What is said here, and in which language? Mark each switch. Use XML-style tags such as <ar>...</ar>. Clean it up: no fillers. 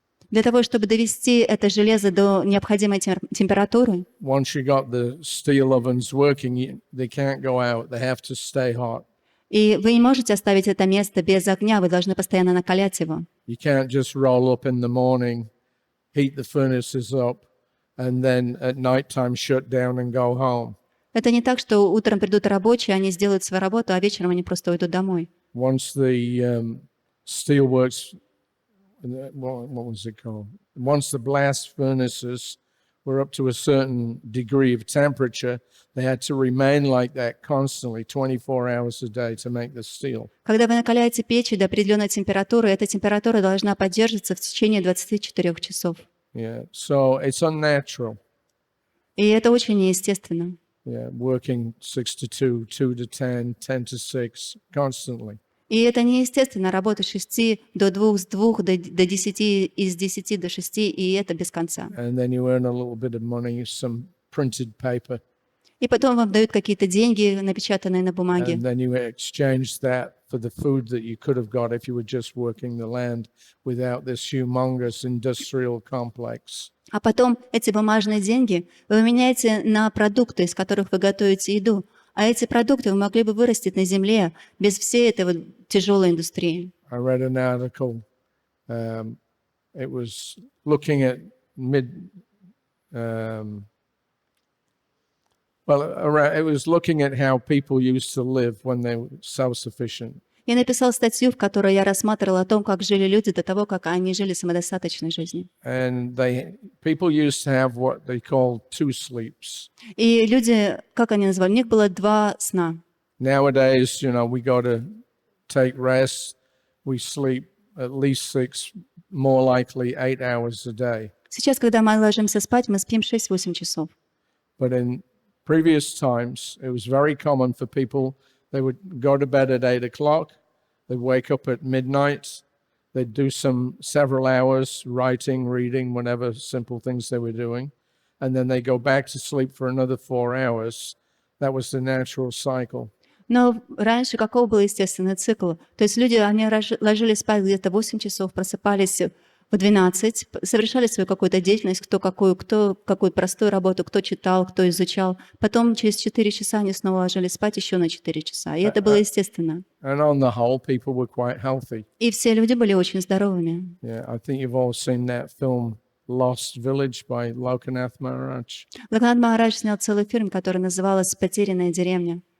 <ru>Для того, чтобы довести это железо до необходимой температуры,</ru> <en>Once you got the steel ovens working, they can't go out. They have to stay hot.</en> <ru>и вы не можете оставить это место без огня, вы должны постоянно накалять его.</ru> <en>You can't just roll up in the morning, heat the furnaces up, and then at night time shut down and go home.</en> <ru>Это не так, что утром придут рабочие, они сделают свою работу, а вечером они просто уйдут домой.</ru> <en>Once the steelworks what was it called? Once the blast furnaces were up to a certain degree of temperature, they had to remain like that constantly, 24 hours a day, to make the steel.</en> <ru>Когда вы накаляете печи до определенной температуры, эта температура должна поддерживаться в течение 24 часов.</ru> <en>Yeah, so it's unnatural.</en> <ru>И это очень неестественно.</ru> <en>Yeah, working 6 to 2, 2 to 10, 10 to 6, constantly.</en> <ru>И это неестественно, работать с 6 до 2, с 2 до 10, и с 10 до 6, и это без конца.</ru> <en>And then you earn a little bit of money, some printed paper.</en> <ru>И потом вам дают какие-то деньги, напечатанные на бумаге.</ru> <en>And then you exchange that for the food that you could have got if you were just working the land without this humongous industrial complex.</en> <ru>А потом эти бумажные деньги вы меняете на продукты, из которых вы готовите еду. А эти продукты вы могли бы вырастить на земле без всей этой вот тяжелой индустрии.</ru> <en>I read an article. It was looking at it was looking at how people used to live when they were self-sufficient.</en> <ru>Я написал статью, в которой я рассматривала о том, как жили люди до того, как они жили самодостаточной жизнью.</ru> <en>And people used to have what they call two sleeps.</en> <ru>И люди, как они назвали, у них было 2 сна.</ru> <en>Nowadays, we got to take rest. We sleep at least 6, more likely 8 hours a day.</en> <ru>Сейчас, когда мы ложимся спать, мы спим 6-8 часов.</ru> <en>But in previous times, it was very common for people, they would go to bed at 8 o'clock, they'd wake up at midnight, they'd do several hours writing, reading, whatever simple things they were doing, and then they go back to sleep for another 4 hours. That was the natural cycle.</en> <ru>Но раньше каков был естественный цикл? То есть люди, они ложились спать где-то 8 часов, просыпались в 12, совершали свою какую-то деятельность, кто какую простую работу, кто читал, кто изучал. Потом через 4 часа они снова ложились спать еще на 4 часа. И это было естественно.</ru> <en>And on the whole, people were quite healthy.</en> <ru>И все люди были очень здоровыми.</ru> <en>Yeah, I think you've all seen that film Lost Village by Lokanath Maharaj.</en> <ru>Локанат Махарадж снял целый фильм, который назывался «Потерянная деревня».</ru>